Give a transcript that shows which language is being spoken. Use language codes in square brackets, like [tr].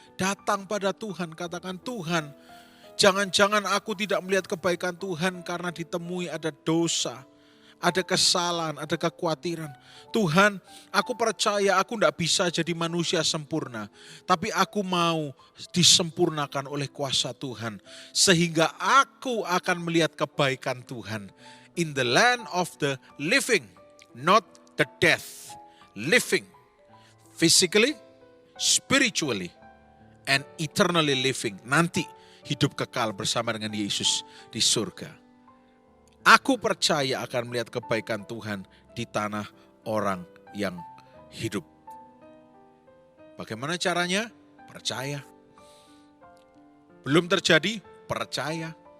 [id] Datang pada Tuhan, katakan Tuhan, jangan-jangan aku tidak melihat kebaikan Tuhan karena ditemui ada dosa, ada kesalahan, ada kekhawatiran. Tuhan, aku percaya aku tidak bisa jadi manusia sempurna. Tapi aku mau disempurnakan oleh kuasa Tuhan. Sehingga aku akan melihat kebaikan Tuhan. [en] In the land of the living, not the death. Living, physically, spiritually, and eternally living. Nanti [id] hidup kekal bersama dengan Yesus di surga. Aku percaya akan melihat kebaikan Tuhan di tanah orang yang hidup. Bagaimana caranya? Percaya. Belum terjadi? Percaya.